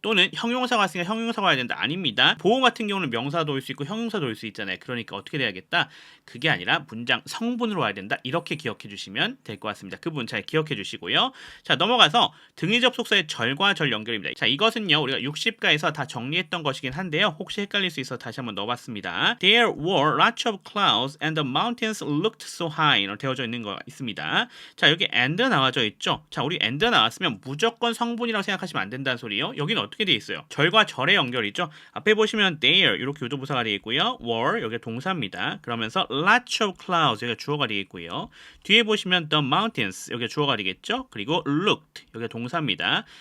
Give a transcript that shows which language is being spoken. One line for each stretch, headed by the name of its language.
Korean: 또는 형용사가 왔으니까 형용사가 와야 된다. 아닙니다. 보호 같은 경우는 명사도 올 수 있고 형용사도 올 수 있잖아요. 그러니까 어떻게 돼야겠다? 그게 아니라 문장 성분으로 와야 된다. 이렇게 기억해 주시면 될 것 같습니다. 그 부분 잘 기억해 주시고요. 자, 넘어가서 등위 접속사의 절과 절 연결입니다. 자, 이것은요 우리가 60가에서 다 정리했던 것이긴 한데요. 혹시 헷갈릴 수 있어서 다시 한번 넣어봤습니다.
English: There were lots of clouds and the mountains looked so high
Korean: 로 되어져 있는 거 있습니다. 자, 여기 and 나와져 있죠. 자, 우리 and 나왔으면 무조건 성분이라고 생각하시면 안 된다는 소리예요. 여기는 어떻게 돼 있어요? 절과 절의 연결이죠. 앞에 보시면 there 이렇게 요조부사가 되어 있고요. were 여기 동사입니다. 그러면서
English: lots of clouds
Korean: 여기가 주어가 되어 있고요. 뒤에 보시면
English: the mountains
Korean: 여기가 주어가 되겠죠. 그리고 looked 여기가 동사입니다.